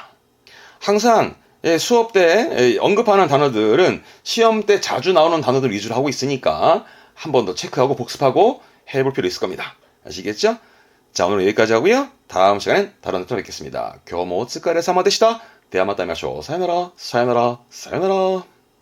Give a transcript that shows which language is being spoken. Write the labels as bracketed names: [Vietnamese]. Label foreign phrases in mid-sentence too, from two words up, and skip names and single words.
[Korean] 항상 수업 때 언급하는 단어들은 시험 때 자주 나오는 단어들 위주로 하고 있으니까 한 번 더 체크하고 복습하고 해볼 필요 있을 겁니다. 아시겠죠? 자, 오늘 여기까지 하고요. 다음 시간엔 다른 단어로 뵙겠습니다. [Japanese] 교모 お疲れ 様でした。ではまた会いましょう。さよなら、さよなら、さよなら。